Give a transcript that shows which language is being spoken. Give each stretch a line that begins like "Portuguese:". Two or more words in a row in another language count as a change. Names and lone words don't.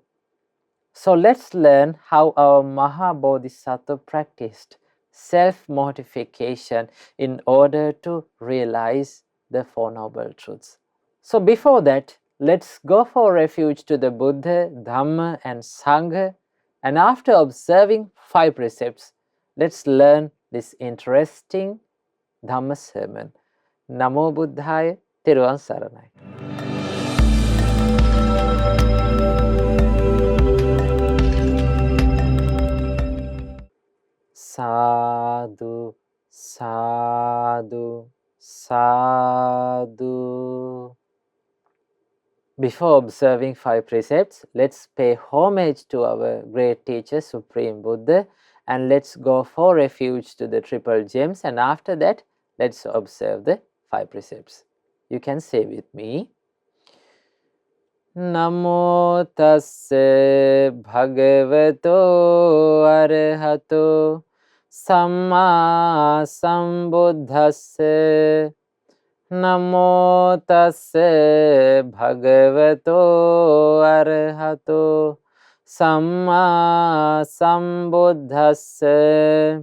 English: So let's learn how our Mahabodhisattva practiced self-mortification in order to realize the Four Noble Truths. So before that, let's go for refuge to the Buddha, Dhamma and Sangha, and after observing 5 precepts, let's learn this interesting Dhamma sermon.
Sinhala: Namo Buddhaya, Theruvang Saranai.
Pali: Sadhu, sadhu, sadhu.
English: Before observing 5 precepts, let's pay homage to our great teacher, Supreme Buddha, and let's go for refuge to the Triple Gems, and after that, let's observe the 5 precepts. You can say with me,
Pali: Namo tasse bhagavato arahato samma sambuddhasse. Namo tasse bhagavato arahato samma sambuddhasse.